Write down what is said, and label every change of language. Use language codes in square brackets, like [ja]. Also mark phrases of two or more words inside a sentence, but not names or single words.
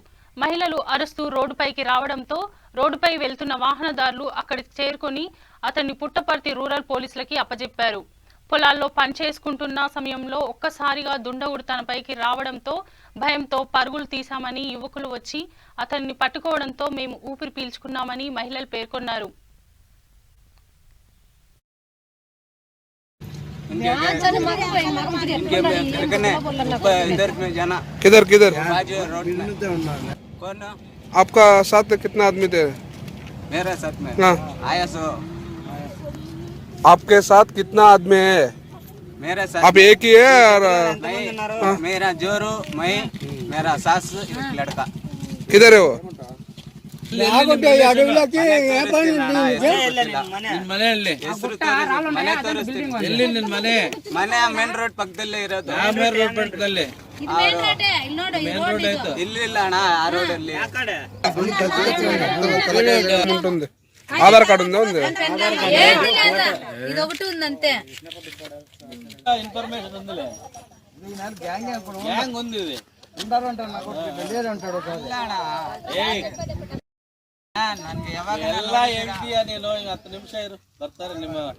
[te] మహిళలు అరుస్తూ రోడ్డుపైకి రావడంతో రోడ్డుపై వెళ్తున్న వాహనదారులు అక్కడికి చేరుకొని అతన్ని పుట్టపర్తి రూరల్ పోలీసులకి అప్పజెప్పారు. పొలాల్లో పనిచేసుకుంటున్న సమయంలో ఒక్కసారిగా దుండగుడు తనపైకి రావడంతో భయంతో పరుగులు తీశామని, యువకులు వచ్చి అతన్ని పట్టుకోవడంతో మేము ఊపిరి పీల్చుకున్నామని మహిళలు పేర్కొన్నారు. [hi] किधर किधर आपका साथ कितना आदमी थे? मेरे साथ में हाँ। आया सो आपके साथ कितना आदमी है? मेरे साथ आप एक ही है और नहीं, मेरा जोरू, मैं, मेरा सास, एक लड़का. किधर है वो? [kn] ಮನೆ [en] main road [kn] ಪಕ್ಕದಲ್ಲೇ ಇರೋದು. ಇಲ್ಲ ಅಣ್ಣ, ಆ ರೋಡ್ ಅಲ್ಲಿ [te] ఉంటుంది ఆధార్ కార్డు ఉందా? ఉంది. ఇదొకటి ఉందంతే. ఇన్ఫర్మేషన్ ఉందిలే, గ్యాంగ్ ఉంది. [kn] ನನಗೆ ಯಾವಾಗ ಎಲ್ಲ ಹೇಳ್ತೀಯ ನೀನು. 10 ನಿಮಿಷ ಇರು, ಬರ್ತಾರೆ ನಿಮ್ಮ.